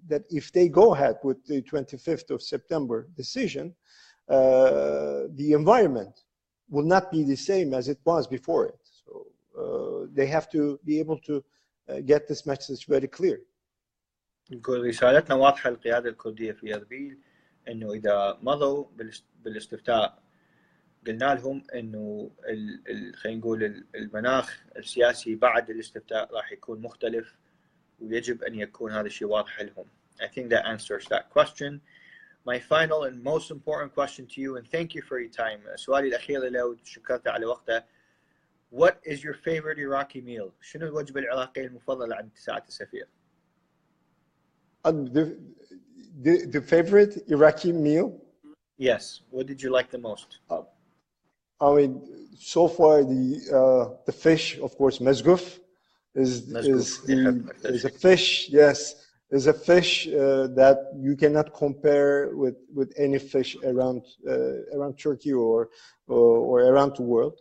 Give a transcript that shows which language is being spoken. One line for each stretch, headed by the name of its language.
English: if they go ahead with the 25th of September decision, the environment will not be the same as it was before it. So they have to be able to get this message very clear.
Arabic: نقول رسالتنا واضحة للقيادة الكردية في أربيل إنه إذا مضوا بالاستفتاء قلنا لهم إنه خلينا نقول المناخ السياسي بعد الاستفتاء راح يكون مختلف ويجب أن يكون هذا الشيء واضح لهم.
English: I think that answers that question. My final and most important question to you, and thank you for your time.
Arabic: سؤالي الأخير لو شكرت على وقته.
English: What is your favorite Iraqi meal?
Arabic: شنو الوجبة العراقية المفضلة عند سعادة السفير؟
English: The favorite Iraqi meal? Yes. What did you like the most? I mean, so far the fish, of course, mezguf is a fish. Yes, is a fish that you cannot compare with any fish around Turkey or around the world.